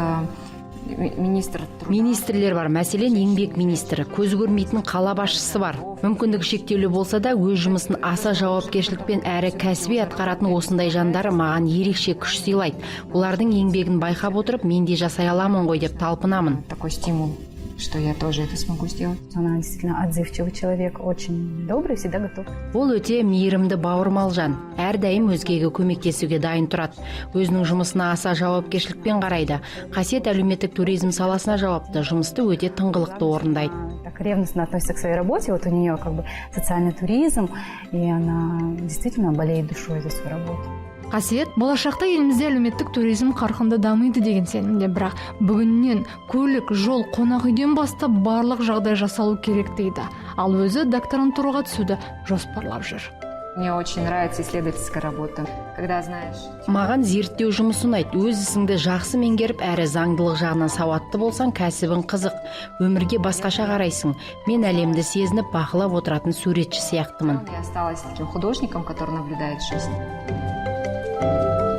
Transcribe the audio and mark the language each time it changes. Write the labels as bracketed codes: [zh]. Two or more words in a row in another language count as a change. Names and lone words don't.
[kk] Министрлер бар, мәселен еңбек министрі, көз көрмейтін қала басшысы бар. Мүмкіндігі шектеулі болса да, өз жұмысын аса жауапкершілікпен әрі кәсіби атқаратын осындай жандар маған ерекше күш сыйлайды. Олардың еңбегін байқап отырып, мен де жасай аламын ғой деп талпынамын. [ru] Такой стимул, что я тоже это смогу сделать. Она действительно отзывчивый человек, очень добрый, всегда готов. [kk] Ол өте мейірімді бауырмал жан. Әрдайым өзгеге көмектесуге дайын тұрады. Өзінің жұмысына аса жауапкершілікпен қарайды. Қасиет әлеуметтік туризм саласына жауапты, жұмысты өте тыңғылықты орындайды. [ru] Так ревностно относится к своей работе, вот у нее как бы социальный туризм, и она действительно болеет душой за свою работу. [kk] Қасиет болашақта елімізде әлеуметтік туризм қарқынды дамиды деген сенімде, бірақ бүгіннен көлік, жол, қонақ үйден бастап барлық жағдай жасалу керек дейді. Ал өзі докторантураға түсуді жоспарлап жүр. [ru] Мне очень нравится исследовательская работа. Когда знаешь... [kk] Маған зерттеу жұмысы ұнайды. Өз ісіңді жақсы меңгеріп, әрі заңдылық жағынан сауатты болсаң, кәсібің қызық. Өмірге басқаша қарайсың. Мен әлемді сезініп, бақылап отыратын суретші сияқтымын. [ru] Я осталась таким художником, который наблюдает жизнь.